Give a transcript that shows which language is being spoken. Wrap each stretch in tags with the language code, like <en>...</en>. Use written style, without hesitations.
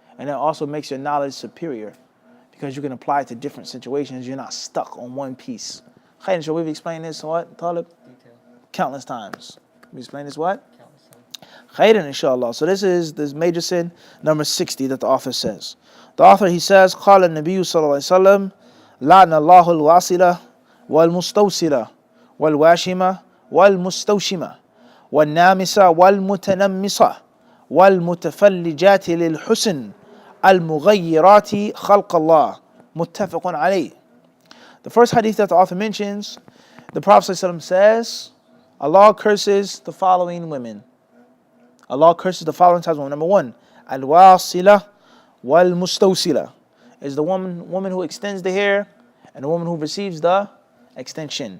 <en>And that also makes your knowledge superior, because you can apply it to different situations. You're not stuck on one piece. Khayr, shall we explain this what, Talib? Countless times. We explain this what? Khayr, inshallah. So this is this major sin number 60 that the author says. The author, he says,</en> <ar>قال النبي صلى الله عليه وسلم لعن الله الواصلة والمستوصلة والواشمة والمستوشمة والنامسة والمتنمسة والمتفلجات للحسن المغيرات خلق الله متفق عليه.</ar> <en>The first hadith that the author mentions, the Prophet ﷺ says, Allah curses the following women. Allah curses the following types of women. Number one, al-wasila wal-mustawsila is the woman who extends the hair and the woman who receives the extension.</en>